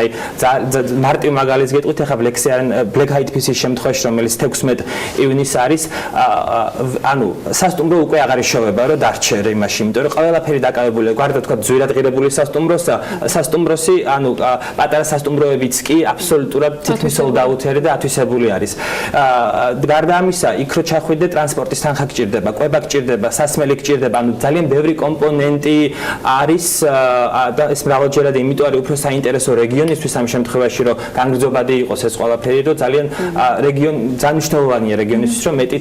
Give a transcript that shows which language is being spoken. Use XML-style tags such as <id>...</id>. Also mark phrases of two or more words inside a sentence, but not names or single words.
<ka>აი მარტივ მაგალითს გეტყვით, ახლა Black Eyed Peas-ის შემთხვევაში, რომელიც 16 ივნისს არის, ანუ სასტუმრო უკვე აღარ იშოვება, რომ დარჩერ იმაში, იმიტომ რომ ყველაფერი დაკავებულია. გვარდა თქვა ძვირად ღირებული სასტუმროსი, ანუ პატარა სასტუმროებიც კი აბსოლუტურად თითქმის sold-out-ერი და ათვისებული არის. გარდა ამისა, იქ რო ჩახვიდე, ტრანსპორტის თანხა გჭირდება, კვება გჭირდება, სასმელი გჭირდება, ანუ ძალიან ბევრი კომპონენტი არის და ეს მრავალჯერად იმიტომ არის უფრო საინტერესო რეგიონისთვის ამ შემთხვევაში, რომ განგრძობადი იყოს ეს ყველაფერი, რომ ძალიან მნიშვნელოვანია რეგიონისთვის, რომ</ka>